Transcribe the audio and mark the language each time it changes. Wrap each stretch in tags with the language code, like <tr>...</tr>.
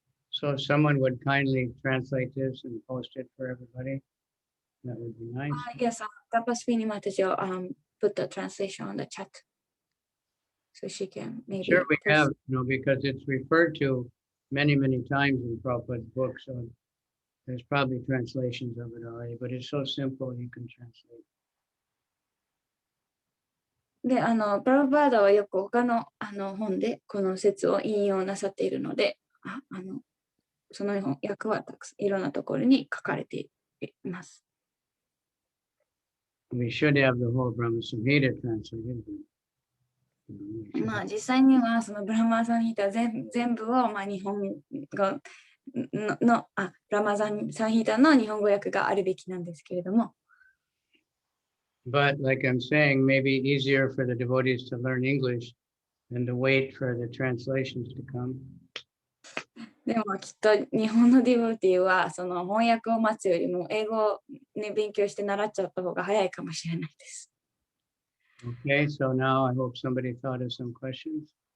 <en>So if someone would kindly translate this and post it for everybody, that would be nice. Yes, tapos Pinimatajo put the translation on the chat. So she can maybe. Sure, we have, because it's referred to many, many times in Prabhupada's book, so there's probably translations of it already, but it's so simple you can translate.</en> <ja>で、プラブパーダはよく他の本でこの説を引用なさっているので、その訳はたくさんいろんなところに書かれています。</ja> <en>We should have the whole Brahma Samhita translated.</en> <ja>実際にはそのブラマサンヒタ全部を日本語のブラマサンヒタの日本語訳があるべきなんですけれども。</ja> <en>But like I'm saying, maybe easier for the devotees to learn English than to wait for the translations to come.</en> <ja>でもきっと日本のディボティはその翻訳を待つよりも英語を、勉強して習っちゃった方が早いかもしれないです。</ja> <en>Okay, so now I hope somebody thought of some questions.</en>